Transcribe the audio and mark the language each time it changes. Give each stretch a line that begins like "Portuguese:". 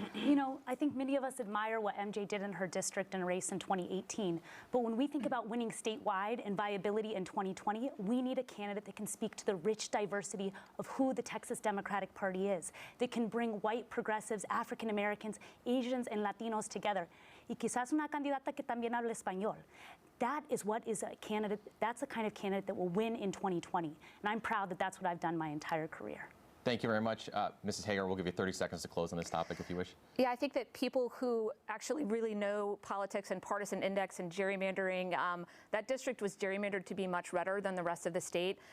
English: You know, I think many of us admire what MJ did in her district in a race in 2018. But when we think about winning statewide and viability in 2020, we need a candidate that can speak to the rich diversity of who the Texas Democratic Party is, that can bring white progressives, African Americans, Asians, and Latinos together.
Spanish: Y quizás una candidata que también habla español.
English: That is what is a candidate, that's the kind of candidate that will win in 2020. And I'm proud that that's what I've done my entire career. Thank you very much. Mrs. Hegar, we'll give you 30 seconds to close on this topic if you wish. Yeah, I think that people who actually really know politics and partisan index and gerrymandering, that district was gerrymandered to be much redder than the rest of the state.